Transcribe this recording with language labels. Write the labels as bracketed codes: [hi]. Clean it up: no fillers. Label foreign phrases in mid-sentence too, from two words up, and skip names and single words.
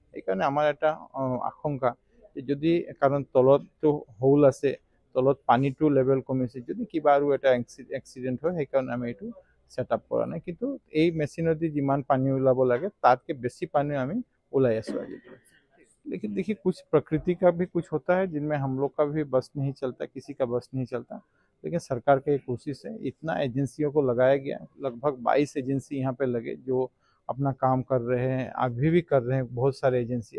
[as] সেইকাৰণে আমাৰ এটা আশংকা যে যদি, কাৰণ তলতটো হোল আছে, তলত পানীটো লেভেল কমিছে, যদি কিবা আৰু এটা এক্সিডেণ্ট হয়, সেইকাৰণে আমি এইটো [en] set up [as] কৰা নাই। কিন্তু এই মেচিনেদি যিমান পানী ওলাব লাগে, তাতকৈ বেছি পানী আমি ওলাই আছোঁ আজি। [hi] लेकिन देखिए, कुछ प्रकृति का भी कुछ होता है जिनमें हम लोग का भी बस नहीं चलता, किसी का बस नहीं चलता। लेकिन सरकार की एक कोशिश है, इतना एजेंसियों को लगाया गया, लगभग 22 एजेंसी यहाँ पे लगे जो अपना काम कर रहे हैं, अभी भी कर रहे हैं बहुत सारे एजेंसियाँ।